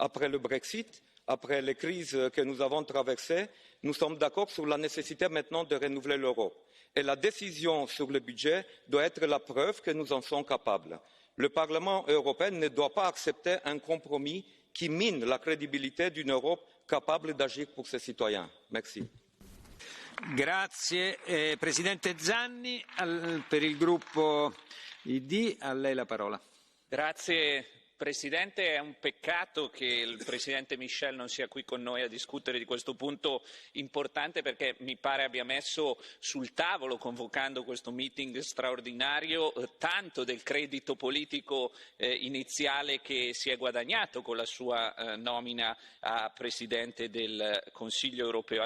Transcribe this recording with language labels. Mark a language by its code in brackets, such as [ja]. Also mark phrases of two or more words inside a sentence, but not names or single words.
[fr] Après le Brexit, après les crises que nous avons traversées, nous sommes d'accord sur la nécessité maintenant de renouveler l'Europe. Et la décision sur le budget doit être la preuve que nous en sommes capables. Le Parlement européen ne doit pas accepter un compromis qui mine la crédibilité d'une Europe capable d'agir pour ses citoyens. Merci. [it] Grazie. Presidente Zanni, per il gruppo ID, a lei la parola. Grazie Presidente, è un peccato che il Presidente Michel non sia qui con noi a discutere di questo punto importante, perché mi pare abbia messo sul tavolo, convocando questo meeting straordinario, tanto del credito politico iniziale che si è guadagnato con la sua nomina a Presidente del Consiglio europeo.